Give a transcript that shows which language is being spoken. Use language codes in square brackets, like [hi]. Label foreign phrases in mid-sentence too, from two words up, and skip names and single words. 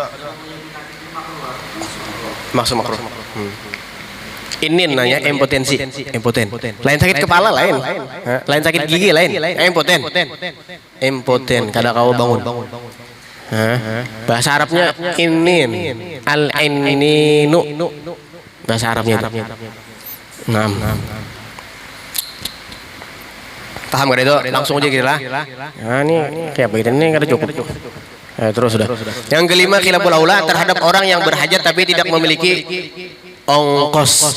[id] Maksud makruh. Ini nanya impotensi, impoten. Lain sakit kepala lain, lain sakit gigi lain, impoten. [bjn] Kada kau bangun. Bahasa Arabnya inin, al-aininu. [id] Bahasa Arabnya itu. Paham gak itu? Langsung aja gitu lah. [bjn] Nah ini kayak begitu ini kada cukup. [id] Terus sudah. Yang kelima [ar] khilaful aula [id] terhadap orang yang berhajat tapi tidak memiliki ongkos.